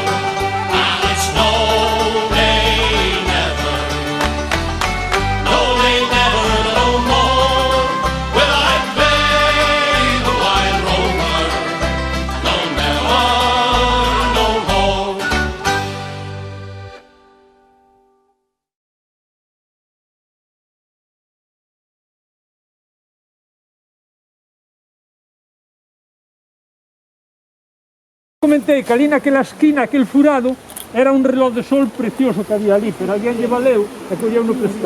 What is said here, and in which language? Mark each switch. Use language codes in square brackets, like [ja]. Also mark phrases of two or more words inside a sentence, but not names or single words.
[en] And it's no, nay, never. No, nay, never, no more. Will I play the wild rover? No, never, no more. [gl] Comentei que ali naquela esquina, aquel furado, era un reloj de sol precioso que había ali, pero alguén lle valeu e colleu no prestado.